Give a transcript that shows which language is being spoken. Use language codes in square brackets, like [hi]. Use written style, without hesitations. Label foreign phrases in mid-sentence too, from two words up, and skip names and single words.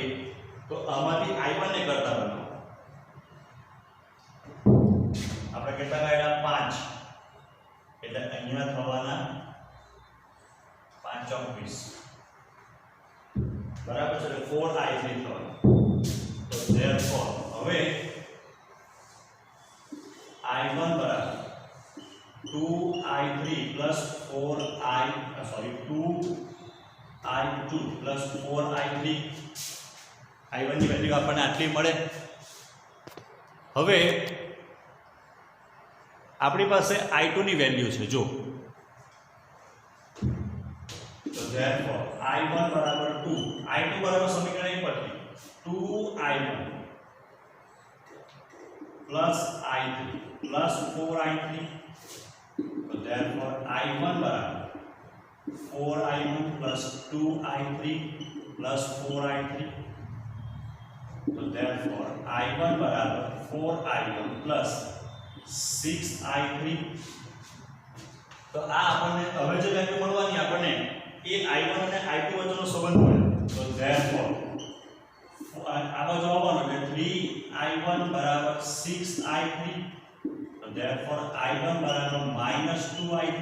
[gu] તો આમાંથી I1 ને કરતા બનાવો. આપણે કેટલા કાઢ્યા? 5. એટલે અહીંયા થવાના 5 × 20 બરાબર છે, એટલે 4i3 થવાનું. તો therefore હવે i1 બરાબર 2i3 plus 2i2 plus 4i3. i1 ની વેલ્યુ આપણને આટલી મળે. હવે આપણી પાસે i2 ની વેલ્યુ છે, જો તો therefore i1 બરાબર 2, i2 બરાબર સમીકરણ એક પરથી 2i1 plus i3 plus 4i3. તો therefore i1 બરાબર 4i1 plus 2i3 plus 4i3. તો therefore i1 બરાબર 4i1 plus 6i3. તો આ આપણને હવે જે વેલ્યુ મળવાની આપણને એ i1 અને i2 વચ્ચેનો સંબંધ મળે. તો therefore આ બાજુ આવવાનું એટલે 3i1 બરાબર 6i3. તો therefore i1 બરાબર -2i3.